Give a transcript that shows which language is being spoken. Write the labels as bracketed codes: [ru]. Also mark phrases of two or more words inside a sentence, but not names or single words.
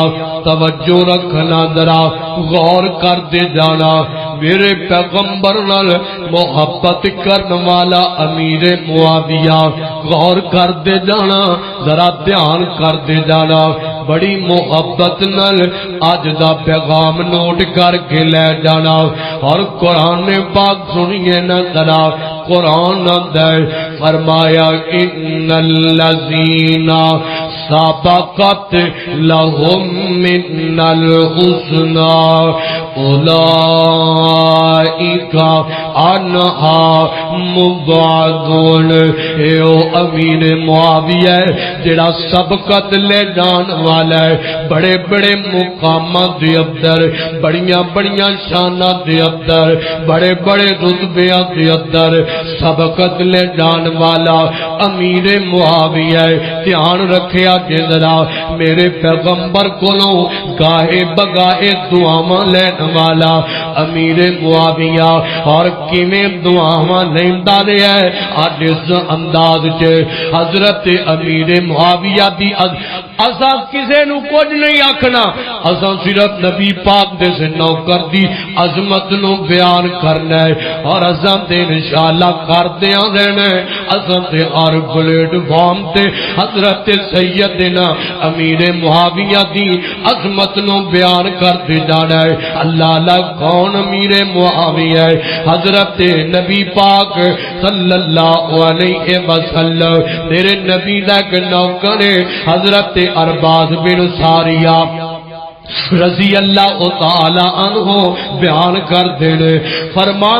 [pa] توجہ رکھنا ذرا غور کر دے جانا، میرے پیغمبر نال محبت کرن والا امیر معاویہ، غور کر دے جانا، ذرا دھیان کر دے جانا، بڑی محبت نال اج دا پیغام نوٹ کر کے لے جانا، اور قرآن پاک سنیے نا ذرا، قرآن اندر فرمایا [ar] ان الذین سبقت لهم من الحسنى اولئک عنہا مبعدون۔ [pa] اے او امیر معاویہ جڑا سبقت لے جان والا ہے، بڑے بڑے مقامات دے اندر، بڑیاں بڑیاں شاناں دے اندر، بڑے بڑے رتبیاں دے اندر سبقت لے جان والا امیر معاویہ ہے۔ دھیان رکھیا جے ذرا، میرے پیغمبر کولوں گاہے بگاہے دعاواں لین والا امیر معاویہ اور کیویں دعاواں لیندا رہیا ہے اج اس انداز وچ حضرت امیر معاویہ دی اساں کسے نو کچھ نہیں آکھنا اساں صرف نبی پاک دے سے نوکر دی عظمت نو بیان کرنا ہے اور اساں تے انشاءاللہ کردیاں رہنا ہے اساں تے ہر پلیٹ فارم تے حضرت سیدنا امیر معاویہ دی عظمت نو بیان کرتے جانا ہے اللہ اللہ کون امیر معاویہ ہے حضرت نبی پاک [ar] صلی اللہ علیہ وسلم [pa] میرے نبی دا ایک نوکر ہے حضرت ارباز بن ساریہ [ar] رضی اللہ تعالی عنہ [pa] بیان کر دینے فرمان